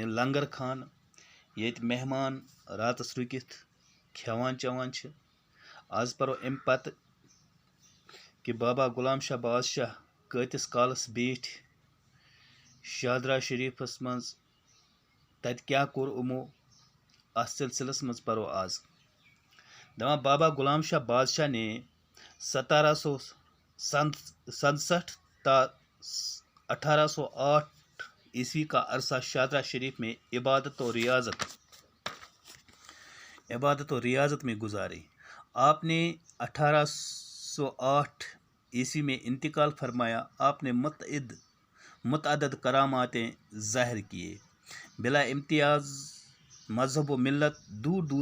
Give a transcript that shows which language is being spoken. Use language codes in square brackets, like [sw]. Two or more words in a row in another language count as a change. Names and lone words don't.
[ks] لنگر خان ییٚتہِ مہمان راتَس رُکِتھ کھٮ۪وان چٮ۪وان چھِ آز پَرو اَمہِ پَتہٕ کہِ بابا غلام شاہ بادشاہ کۭتِس کالَس بیٖٹھۍ شادرا شریٖفَس منٛز تَتہِ کیٛاہ کوٚر یِمو اَتھ سلسلس منٛز پَرو آز دَپان بابا غلام شاہ بادشاہ [ur] نے 1767 تا 1808 عیسوی کا عرصہ شادرا شریف میں عبادت و ریاضت میں گزارے آپ نے 1808 عیسوی میں انتقال فرمایا آپ نے متعدد کراماتیں ظاہر کیے بلا امتیاز مذہب و ملت دور دور